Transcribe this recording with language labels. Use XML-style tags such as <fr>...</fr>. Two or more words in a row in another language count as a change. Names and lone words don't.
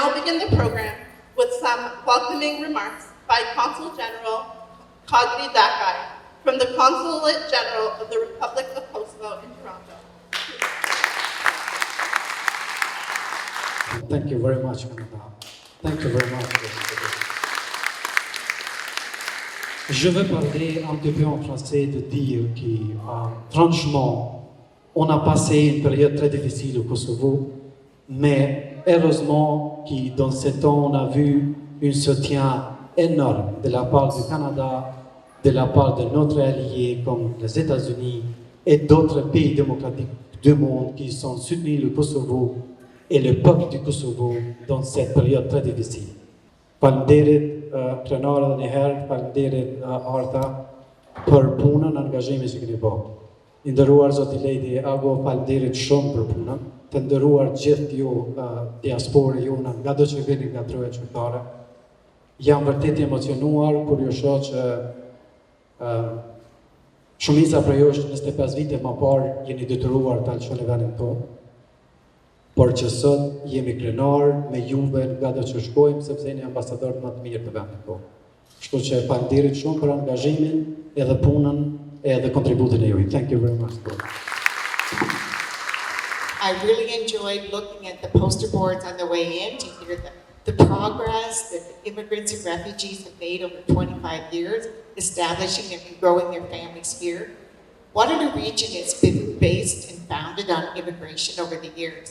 <en>begin the program with some welcoming remarks by Consul General Kadri Dakai from the Consulate General of the Republic of Kosovo in Toronto. Thank you very much, Canada. Thank you very much.</en> <fr>Je vais parler un petit peu en français de dire que, franchement, on a passé une période très difficile au Kosovo, mais heureusement que dans ce temps, on a vu un soutien énorme de la part du Canada, de la part de notre alliés comme les États-Unis et d'autres pays démocratiques du monde qui ont soutenu le Kosovo et le peuple du Kosovo dans cette période très difficile.</fr> <sq>Faleminderit plenarën e herë, faleminderit Arta për punën, angazhimin që keni bërë. I nderuar zoti Lejdi Ago, faleminderit shumë për punën. Të nderuar gjithë ju diasporë jona, ngado që vini nga troja qytetare. Jam vërtet i emocionuar kur ju shoh që shumica prej jush 25 vite më parë jeni detyruar të alçoni vendin tonë. Por që sot jemi krenar me juve nga do që shkojmë, sepse jeni ambasador më të mirë të vendit tonë. Kështu që faleminderit shumë për angazhimin, edhe punën, edhe kontributin e juaj.</sq> <en>Thank you very much. I really enjoyed looking at the poster boards on the way in to hear the progress that the immigrants and refugees have made over 25 years, establishing and growing their families here. Waterloo region has been based and founded on immigration over the years.</en>